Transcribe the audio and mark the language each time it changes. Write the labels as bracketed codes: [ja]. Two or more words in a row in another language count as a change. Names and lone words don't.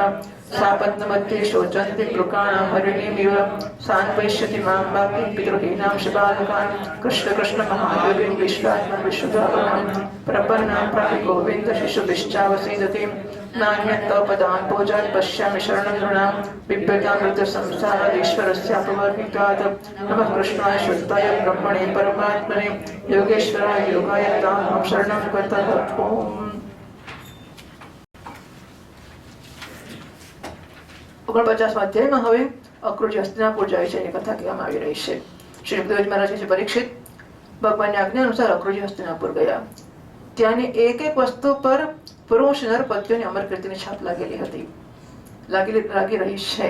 [sa] सापत्नमध्ये शोचन्ति प्लुकाणां हरिणीमिव सान्पश्यति मां वापि पितृहीनां शिबालकान् कृष्ण कृष्ण महायोगिं विश्वात्मं विश्वदाभवान् प्रपन्नां प्रापि गोविन्द शिशुभिश्चावसीदतिं नान्यत्तपदां भोजान् पश्यामि शरणं नृणां बिभ्यतामृतसंसारेश्वरस्यापवर्णितात् नमः कृष्णाय शुद्धाय ब्रह्मणे परमात्मने योगेश्वराय योगाय तां शरणं गतः. ओम. [gu] 49મા અધ્યાયમાં હવે અક્રૂરજી હસ્તિનાપુર જાય છે એની કથા કહેવામાં આવી રહી છે. શ્રી સુખદેવજી મહારાજ પરીક્ષિત ભગવાનની આજ્ઞા અનુસાર અક્રૂરજી હસ્તિનાપુર ગયા. ત્યાંની એક એક વસ્તુ પર પુરુષ નરપતિઓની અમરકીર્તિની છાપ લાગેલી હતી, લાગી રહી છે.